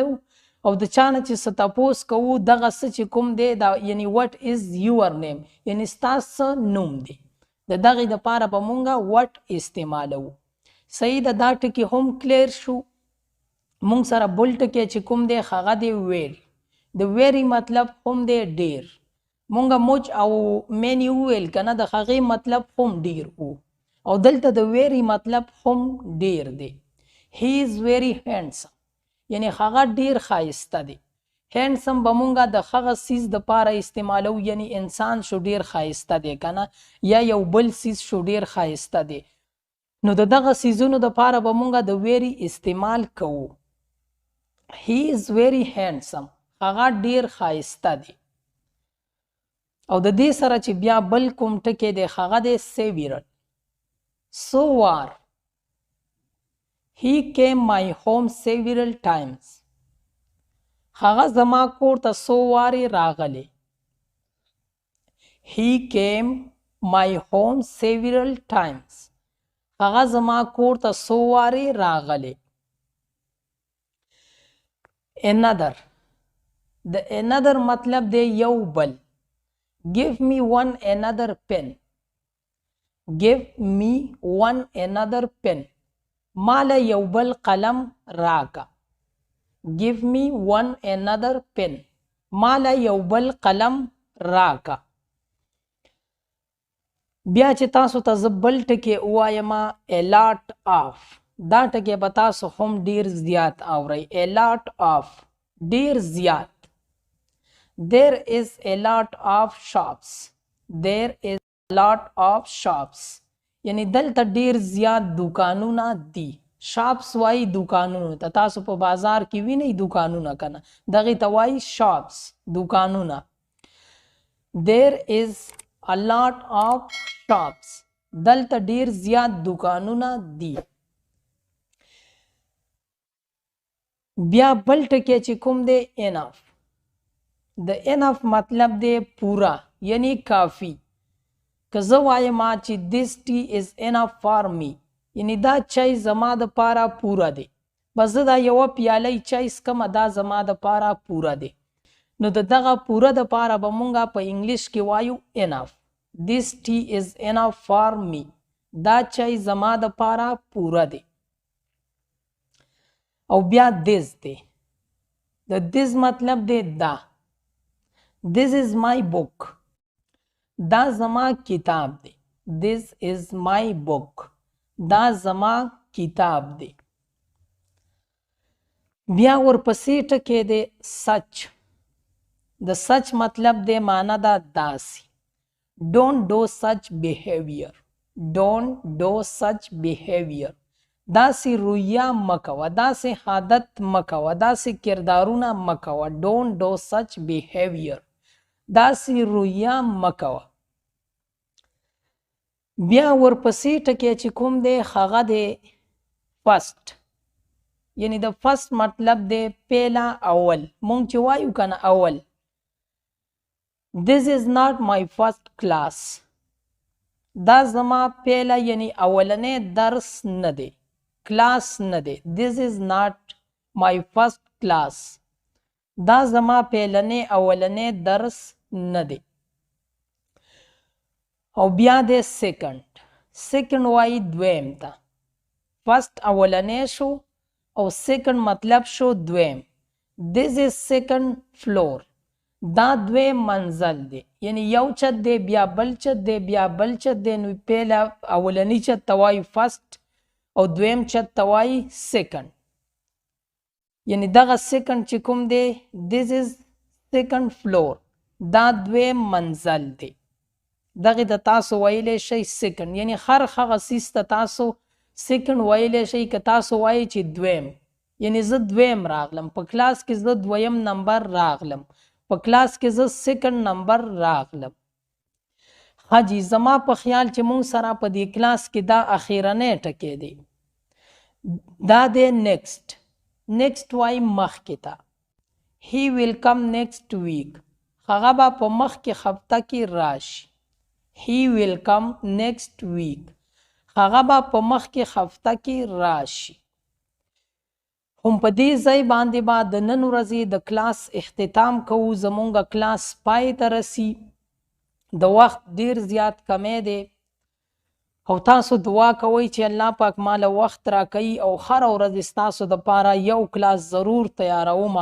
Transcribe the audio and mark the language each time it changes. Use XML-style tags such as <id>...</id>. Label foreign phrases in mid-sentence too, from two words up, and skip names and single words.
<ps>او د چا نه چې څه تپوس کوو دغه څه چې کوم دی دا، یعنی</ps> <en>what is your name،</en> <ps>یعنی ستا څه نوم دی، د دغې دپاره به مونږ what استعمالو. صحیح ده؟ دا ټکي هم کلیر شو. مونږ سره بل ټکی چې کوم دی هغه دی very. د very مطلب هم دی ډیر. مونږه موج او مینی وویل که نه، د هغې مطلب هم ډیر و. او دلته د ویری مطلب هم ډیر دی.</ps> <en>he is very handsome</en> <ps>یعنی هغه ډیر ښایسته دی. هینډسم به مونږه د هغه سیز د پاره استعمالو یعنی انسان شو ډیر ښایسته دی کنه یا یو بل سیز شو ډیر ښایسته دی نو د دغه سیزونو د پاره به مونږه د ویری استعمال کوو.</ps> <en>he is very handsome</en> <ps>هغه ډیر ښایسته دی. او د دې سره چې بیا بل کوم ټکی دی هغه دی several.</ps> <en>so war he came my home several times</en> <ps>هغه زما کور ته څو وارې راغلی.</ps> <en>he came my home several times</en> <ps>هغه زما کور ته څو وارې راغلی. another د another مطلب دی یو بل.</ps> <en>give me one another pen give me one another pen</en> <ps>مالا یو بل قلم راکا.</ps> <en>give me one another pen</en> <ps>مالا یو بل قلم راکا. بیا چې تاسو ته زه بل ټکی ووایم</ps> <en>a lot of</en> <ps>دا ټکی به تاسو هم ډیر زیات اورئ.</ps> <en>a lot of</en> <ps>ډیر زیات.</ps> <en>there is a lot of shops there is a lot of shops</en> <ps>یعنی دلته ډیر زیات دکانونه دي. شاپس وای دکانونو ته. تاسو په بازار کې وینئ دکانونه کنه دغه ته وای شاپس دکانونه.</ps> <en>there is a lot of shops</en> <ps>دلته ډیر زیات دکانونه دي. بیا بل ټکی چې کوم دی enough د enough مطلب دی پورا یعنی کافی. که زه وایم چې</ps> <en>this tea is enough for me</en> <ps>یعنی دا چای زما د پاره پوره دی. بس زه دا یوه پیاله چای څکمه دا زما د پاره پوره دی. نو د دغه پوره د پاره به مونږه په انګلیش کې وایو enough.</ps> <en>this tea is enough for me</en> <ps>دا چای زما د پاره پوره دی. او بیا this دی. د this مطلب دی دا.</ps> <en>this is my book</en> <ps>دا زما کتاب دی.</ps> <en>this is my book</en> <ps>دا زما کتاب دی. بیا ورپسې ټکی دی such. د such مطلب دی معنا دا داسې.</ps> <en>don't do such behavior don't do such behavior</en> <ps>داسې رویه مکوه داسې عادت مکوه داسې کردارونه مکوه.</ps> <en>don't do such behavior</en> <ps>داسې رویه مکوه. بیا ورپسې ټکی چې کوم دی هغه دی first یعنی د first مطلب دی پیله اول. مونږ چې وایو کنه اول.</ps> <en>this is not my first class</en> <ps>دا زما پیله یعنی اولنی درس نه دی. کلاس نه دی.</ps> <en>this is not my first class</en> <ps>دا زما پیلنی اولنی درس نه دی. او بیا دی سیکنډ. سیکنډ وایي دویم ته. فرست اولنی شو او سیکنډ مطلب شو دویم.</ps> <en>this is second floor</en> <ps>دا دویم منزل دی یعنی یو چت دی بیا بل چت دی بیا بل چت دی. نو پیله اولنی چت ته وایي فرست او دویم چت ته وایي سیکنډ. یعنی دغه سیکنډ چې کوم دی</ps> <en>this is second floor</en> <ps>دا دویم منزل دی. دغه د تاسو ویلی شئ سیکنډ یعنی هر هغه سیز ته تاسو سیکنډ ویلی شئ. که تاسو وایي چې دویم یعنی زه دویم راغلم په کلاس کې زه دویم نمبر راغلم په کلاس کې زه سیکنډ نمبر راغلم. حاجی زما په خیال چې مونږ سره په دې کلاس کې دا اخیرنی ټکی دی. دا دی نیکسټ. نیکسټ وایي مخکې ته.</ps> <en>he will come next week</en> <ps>هغه به په مخکې هفته کې راشي.</ps> <en>he will come next week</en> <ps>هغه به په مخکې هفته کې راشي. هم په دې ځای باندې به د نن ورځې د کلاس اختتام کوو. زمونږ کلاس پای ته رسي. د وخت ډیر زیات کمی دی او تاسو دعا کوئ چې الله پاک ماله وخت راکوي او هره ورځ ستاسو دپاره یو کلاس ضرور تیارومه.</ps>